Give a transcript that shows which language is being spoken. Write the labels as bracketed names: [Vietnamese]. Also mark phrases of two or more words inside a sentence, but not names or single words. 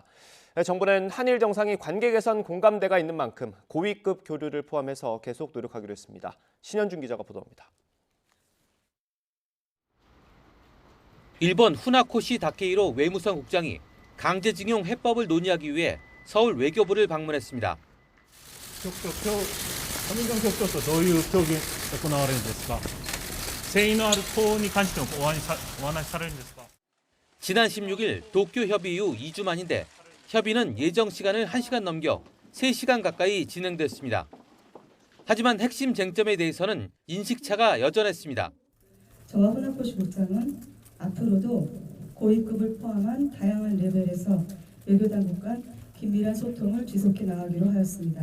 [Korean] 정부는 한일 정상이 관계 개선 공감대가 있는 만큼 고위급 교류를 포함해서 계속 노력하기로 했습니다. 신현준 기자가 보도합니다. 일본 후나코시 다케이로 외무성 국장이 강제징용 해법을 논의하기 위해 서울 외교부를 방문했습니다. [Japanese] アメリカの局長とどういう協議が行われるんですか。誠意のある党に関してもお話しされるんですか。 [Korean] 지난 16일 도쿄 협의 이후 2주 만인데 협의는 예정 시간을 1시간 넘겨 3시간 가까이 진행됐습니다. 하지만 핵심 쟁점에 대해서는 인식차가 여전했습니다. 저와 후나코시 국장은 앞으로도 고위급을 포함한 다양한 레벨에서 외교당국 간 긴밀한 소통을 지속해 나가기로 하였습니다.